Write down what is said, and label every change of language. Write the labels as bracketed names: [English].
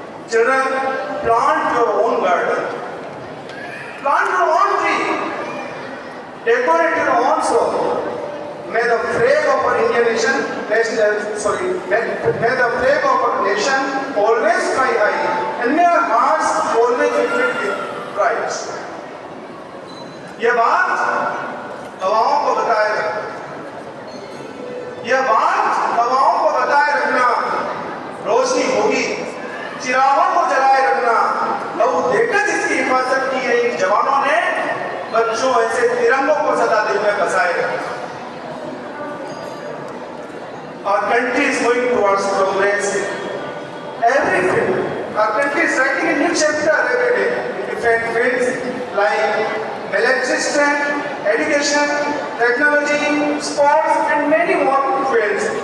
[English] Children, plant your own garden. Plant your own tree. Decorate your own soul. May the flag of our Indian nation, may the flag of our nation always fly high, and may our hearts always be filled with pride. [Hindi] यह बात हवाओं को बताए रखना, यह बात हवाओं को बताए रखना, रोशनी होगी, चिरागों को जलाए रखना। लहू देकर जिसकी हिफाजत की है इन जवानों ने, बच्चों ऐसे तिरंगों को सदा दिल में बसाए रखना। [English] Our country is going towards progress in every field. Our country is writing a new chapter every day in different fields like military strength, education, technology, sports, and many more fields.